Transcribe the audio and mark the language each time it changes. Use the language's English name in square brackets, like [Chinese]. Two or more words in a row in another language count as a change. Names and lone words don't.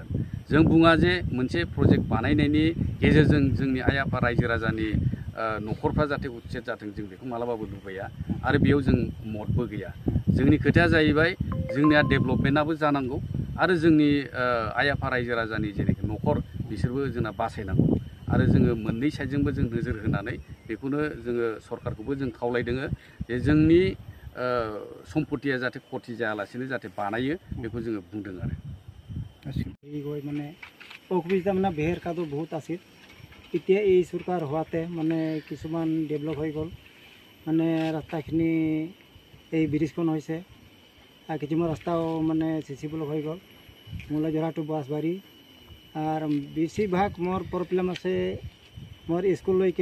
[Bodo] जों बुङा जे मोनसे प्रजेक्ट बानायनायनि गेजेरजों जोंनि आइ आफा रायजो राजानि न'खरफ्रा जाहाथे उच्चेत जाथों जों बेखौ मालाबाबो लुबैया आरो बेयाव जों मदबो गैया जोंनि खोथाया जाहैबाय जोंनिया डेभेलपमेन्टआबो जानांगौ आरो जोंनि आइ आफा रायजो राजानि जेनाखि न'खर बिसोरबो जोंना बासायनांगौ आरो जोङो मोननै साइडजोंबो जों नोजोर होनानै बेखौनो जोङो सरकारखौबो जों खावलायदों जे जोंनि सम्पत्तिया जाहाथे खथि जायालासेनो जाहाथे बानायो बेखौ जोङो बुंदों आरो [Assamese] মানে অসুবিধা মানে বেহেৰ কাটো বহুত আছিল এতিয়া এই চৰকাৰ হোৱাতে মানে কিছুমান ডেভেলপ হৈ গ'ল মানে ৰাস্তাখিনি এই ব্ৰিজখন হৈছে আৰু কিছুমান ৰাস্তাও মানে [English] CC block [Assamese] হৈ গ'ল মূলাজৰা টু বাঁশবাৰী আৰু বেছিভাগ মোৰ প্ৰব্লেম আছে মোৰ স্কুললৈকে